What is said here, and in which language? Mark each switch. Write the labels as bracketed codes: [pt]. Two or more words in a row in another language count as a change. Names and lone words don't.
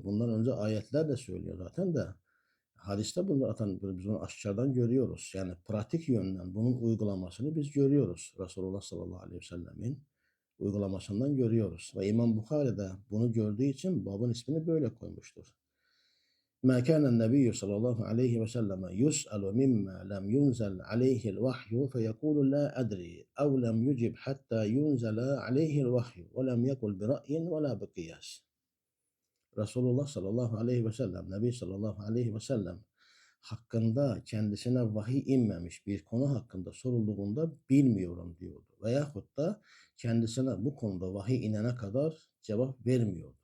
[tr] Bundan önce ayetler de söylüyor zaten de. Hadiste bunu zaten biz bunu aşağıdan görüyoruz. Yani pratik yönden bunun uygulamasını biz görüyoruz. Resulullah sallallahu aleyhi ve sellemin uygulamasından görüyoruz. Ve İmam Bukhari de bunu gördüğü için babın ismini böyle koymuştur. [ar] مَا كَانَ النَّبِيُّ صلى الله عليه وسلم يُسْأَلُ مِمَّا لَمْ يُنْزَلْ عَلَيْهِ الْوَحْيُ فَيَقُولُ لَا أَدْرِي أَوْ لَمْ يُجِبْ حَتَّى يُنْزَلَ عَلَيْهِ الْوَحْيُ وَلَمْ يَقُلْ بِرَأْيٍ وَلَا بِقِيَاسٍ [tr] Resulullah sallallahu aleyhi ve sellem, Nebi sallallahu aleyhi ve sellem hakkında kendisine vahiy inmemiş bir konu hakkında sorulduğunda bilmiyorum diyordu. Veyahut da kendisine bu konuda vahiy inene kadar cevap vermiyordu.